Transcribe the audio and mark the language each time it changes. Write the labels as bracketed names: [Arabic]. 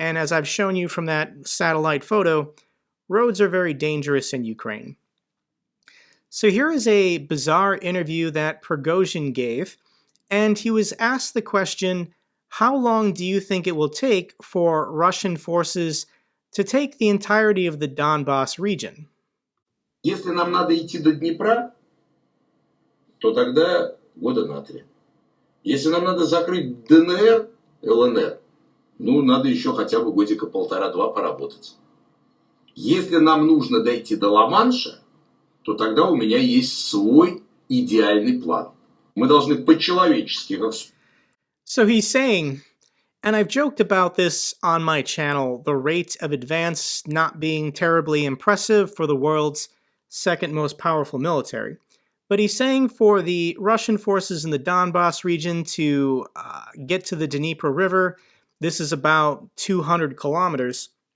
[English] And as I've shown you from that satellite photo, roads are very dangerous in Ukraine. So here is a bizarre interview that Prigozhin gave, and he was asked the question, how long do you think it will take for Russian forces to take the entirety of the Donbas region? [Russian] Если нам надо идти до Днепра, то тогда года на 3. Если нам надо закрыть ДНР, ЛНР, ну, надо еще хотя бы годика 1,5-2 поработать. Если нам нужно дойти до Ла-Манша, то тогда у меня есть свой идеальный план. Мы должны по-человечески... [English] So he's saying, and I've joked about this on my channel, the rate of advance not being terribly impressive for the world's second most powerful military. But he's saying for the Russian forces in the Donbas region to get to the Dnieper River, this is about 200 kilometers.